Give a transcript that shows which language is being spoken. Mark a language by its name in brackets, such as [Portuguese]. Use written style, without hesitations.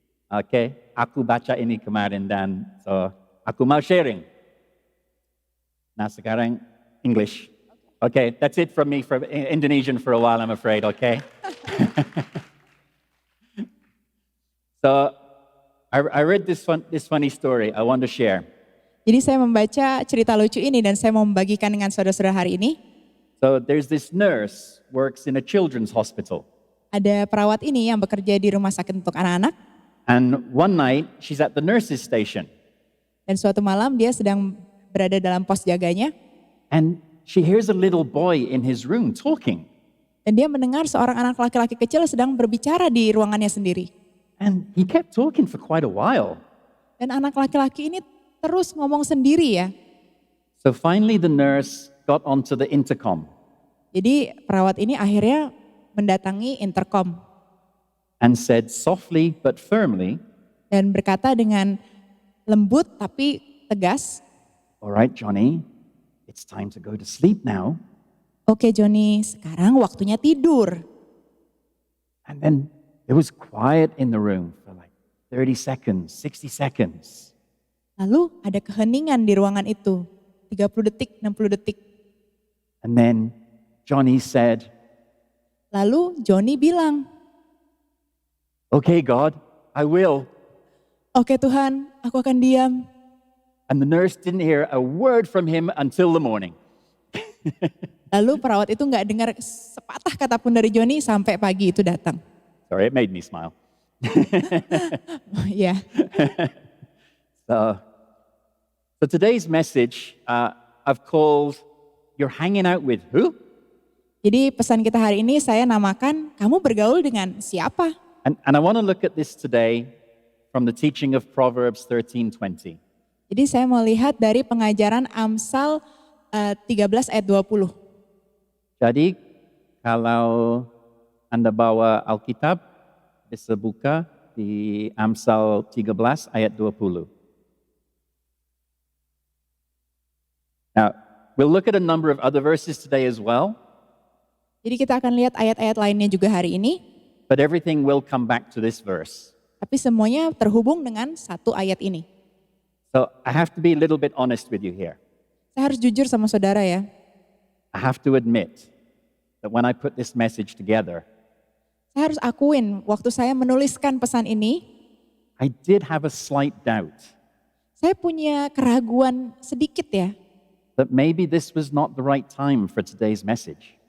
[Indonesian] Oke, aku baca ini kemarin dan so aku mau sharing. Nah, sekarang English. [English] Okay, that's it from me for Indonesian for a while, I'm afraid, okay? So, I read this funny story I want to share. [Indonesian] Jadi saya membaca cerita lucu ini dan saya mau membagikan dengan saudara-saudara hari ini. [English] So, there's this nurse works in a children's hospital. [Indonesian] Ada perawat ini yang bekerja di rumah sakit untuk anak-anak. [English] And one night, she's at the nurse's station. [Indonesian] Dan suatu malam dia sedang berada dalam pos jaganya. [English] And she hears a little boy in his room talking. [Indonesian] Dan dia mendengar seorang anak laki-laki kecil sedang berbicara di ruangannya sendiri. [English] And he kept talking for quite a while. [Indonesian] Dan anak laki-laki ini terus ngomong sendiri ya. [English] So finally the nurse got onto the intercom. [Indonesian] Jadi perawat ini akhirnya mendatangi intercom. [English] And said softly but firmly. [Indonesian] Dan berkata dengan lembut tapi tegas. [English] All right, Johnny, it's time to go to sleep now. [Indonesian] Oke, Johnny, sekarang waktunya tidur. [English] And then there was quiet in the room for like 30 seconds, 60 seconds. [Indonesian] Lalu ada keheningan di ruangan itu. 30 detik, 60 detik. [English] And then Johnny said, [Indonesian] Lalu Johnny bilang, [English] okay, God, I will. [Indonesian] Oke Tuhan, aku akan diam. [English] And the nurse didn't hear a word from him until the morning. [Indonesian] Lalu perawat itu nggak dengar sepatah kata pun dari Johnny sampai pagi itu datang. [English] Sorry, it made me smile. Ya. So today's message I've called, you're hanging out with who? [Indonesian] Jadi pesan kita hari ini saya namakan, kamu bergaul dengan siapa? [English] And I want to look at this today from the teaching of Proverbs 13:20. [Indonesian] Jadi saya mau lihat dari pengajaran Amsal 13 ayat 20. Jadi kalau Anda bawa Alkitab, bisa buka di Amsal 13 ayat 20. [English] Now, we'll look at a number of other verses today as well. [Indonesian] Jadi kita akan lihat ayat-ayat lainnya juga hari ini. [English] But everything will come back to this verse. [Indonesian] Tapi semuanya terhubung dengan satu ayat ini. [English] So I have to be a little bit honest with you here. [Indonesian] Saya harus jujur sama saudara ya. [English] I have to admit that when I put this message together, [Indonesian] Saya harus akuin waktu saya menuliskan pesan ini, [English] I did have a slight doubt [Indonesian] saya punya keraguan sedikit ya. [English] that maybe this was not the right time for today's message.